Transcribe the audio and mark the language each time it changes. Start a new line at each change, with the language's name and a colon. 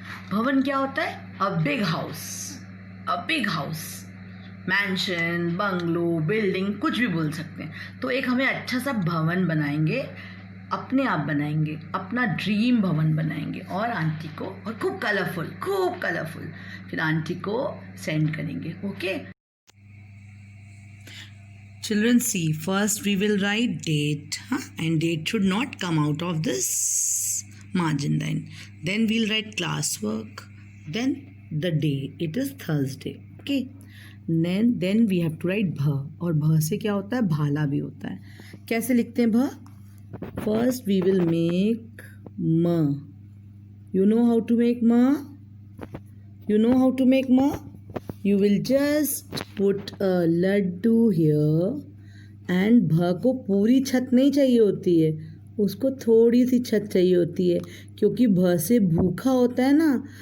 Hindi: भवन क्या होता है?
English: A big house. A big house,
Hindi: mention, bungalow, building, कुछ भी बोल सकते हैं. तो एक हमें अच्छा सा भवन बनाएंगे, अपने आप बनाएंगे, अपना ड्रीम भवन बनाएंगे, और आंटी को, और खूब कलरफुल, फिर आंटी को सेंड करेंगे.
English: Okay children, see, first we will write date, and date should not come out of this margin line. Then we'll write classwork, then the day, it is Thursday. Okay, then we have to write bha.
Hindi: और bha से क्या होता है? भाला भी होता है. कैसे लिखते हैं bha?
English: First we will make ma. You know how to make ma? You know how to make ma? You will just put a laddu here, and
Hindi: भ को पूरी छत नहीं चाहिए होती है, उसको थोड़ी सी छत चाहिए होती है, क्योंकि भ से भूखा होता है ना.